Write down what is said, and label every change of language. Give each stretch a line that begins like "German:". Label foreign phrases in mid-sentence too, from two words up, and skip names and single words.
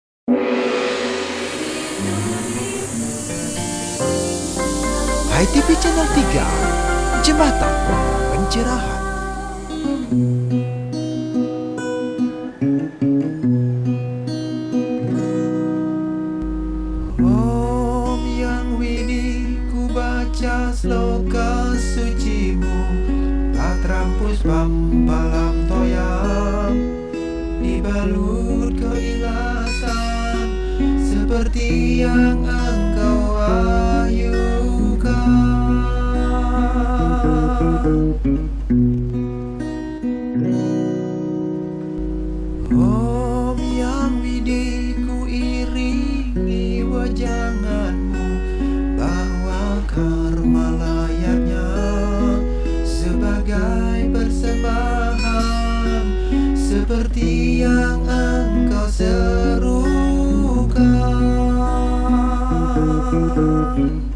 Indonesian: Hai TV Channel 3, Jembatan Pencerahan. Om Yang Widi, ku baca sloka sucimu,
Sanskrit: Patrampus pampalam toyam,
Indonesian: dibalut keikhlasan, seperti yang engkau ahyukan. Om Yang Widi, ku iringi wajanganmu, bahwa karma layaknya sebagai persembahan, seperti yang engkau serukan.